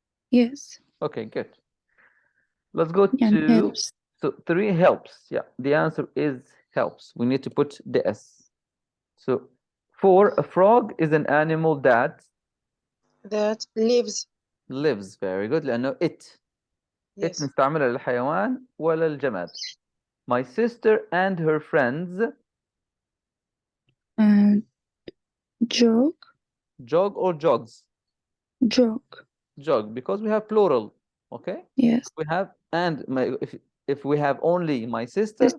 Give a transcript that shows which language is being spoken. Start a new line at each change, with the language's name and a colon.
English: Yes. Okay, good. Let's go يعني helps. so 3 helps. Yeah, the answer is helps. We need to put the S. So 4, a frog is an animal that lives. Very good.
Arabic: لأنه it نستعملها للحيوان ولا للجماد.
English: My sister and her friends jog. jog or jogs? Jog, because we have plural. Okay? Yes. We have and if we have only my sister